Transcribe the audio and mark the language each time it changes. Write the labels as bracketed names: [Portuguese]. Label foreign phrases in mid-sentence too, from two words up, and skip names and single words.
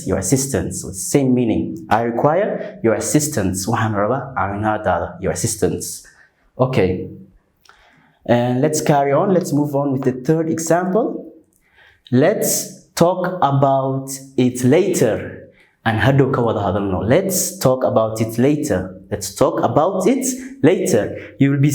[English] Your assistance, so same meaning. I require your assistance. Your assistance. Okay. And let's carry on. Let's move on with the third example. Let's talk about it later. [Somali] And hado ka wada hadalno. [English] Let's talk about it later. Let's talk about it later. You will be